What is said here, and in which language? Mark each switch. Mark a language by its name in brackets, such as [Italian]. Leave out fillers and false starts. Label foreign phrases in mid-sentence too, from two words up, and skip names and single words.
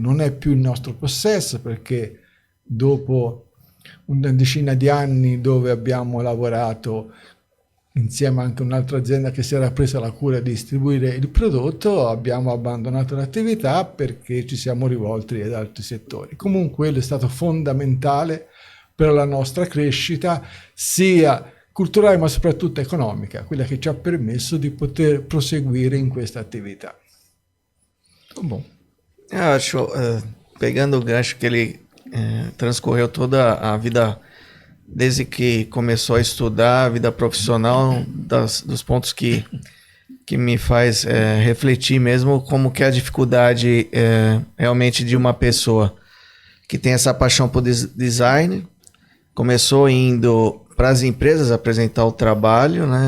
[Italian] Non è più il nostro possesso, perché dopo una decina di anni dove abbiamo lavorato insieme anche a un'altra azienda che si era presa la cura di distribuire il prodotto, abbiamo abbandonato l'attività perché ci siamo rivolti ad altri settori. Comunque quello è stato fondamentale per la nostra crescita, sia culturale ma soprattutto economica, quella che ci ha permesso di poter proseguire in questa attività. [Portuguese] Bom, eu acho, pegando o gancho que ele transcorreu toda a vida, desde que começou a estudar, a vida profissional, dos pontos que me faz refletir mesmo como que é a dificuldade realmente de uma pessoa que tem essa paixão por design, começou indo para as empresas apresentar o trabalho, né?